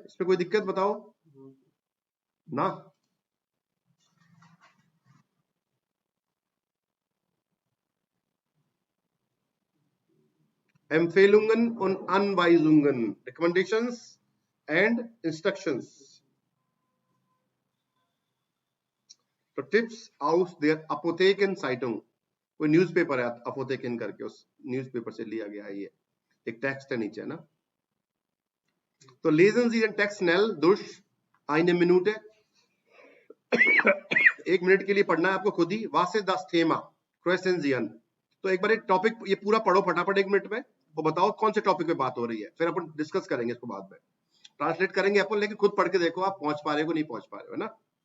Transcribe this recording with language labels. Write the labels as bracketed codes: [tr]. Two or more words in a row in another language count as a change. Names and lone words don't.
[hi] इसमें कोई दिक्कत बताओ ना। [de] Empfehlungen und Anweisungen, [en] recommendations and instructions, [de] तो टिप्स aus der Apothekenzeitung, [hi] कोई न्यूज़पेपर है अपोथेकन करके, उस न्यूज़पेपर से लिया गया है, ये एक टेक्स्ट है नीचे, है ना। [de] तो lesen Sie den Text schnell durch eine Minute, [hi] 1 मिनट के लिए पढ़ना है आपको खुद ही। [de] Was ist das Thema? [en] Questions, [hi] तो एक बार एक टॉपिक ये पूरा पढ़ो फटाफट 1 मिनट में, और बताओ कौन से टॉपिक पे बात हो रही है, फिर अपन डिस्कस करेंगे इसको बाद में, ट्रांसलेट करेंगे अपन, लेकिन खुद पढ़ के देखो आप पहुंच पा रहे हो नहीं पहुंच पा रहे हो, है ना।